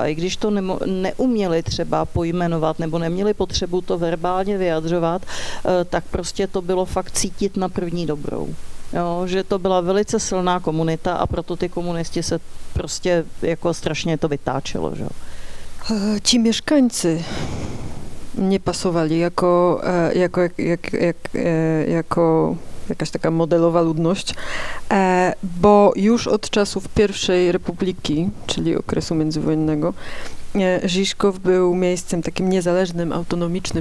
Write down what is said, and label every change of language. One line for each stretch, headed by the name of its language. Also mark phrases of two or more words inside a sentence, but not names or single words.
Czech: I když to neuměli třeba pojmenovat nebo neměli potřebu to verbálně vyjadřovat, tak prostě to bylo fakt cítit na první dobrou. Jo, že to byla velice silná komunita a proto ty komunisti se prostě jako strašně to vytáčelo. Že?
Polish: Ci mieszkańcy nie pasowali jako jakaś taka modelowa ludność, bo już od czasów pierwszej republiki, czyli okresu międzywojennego, Žižkov był miejscem takim niezależnym, autonomicznym.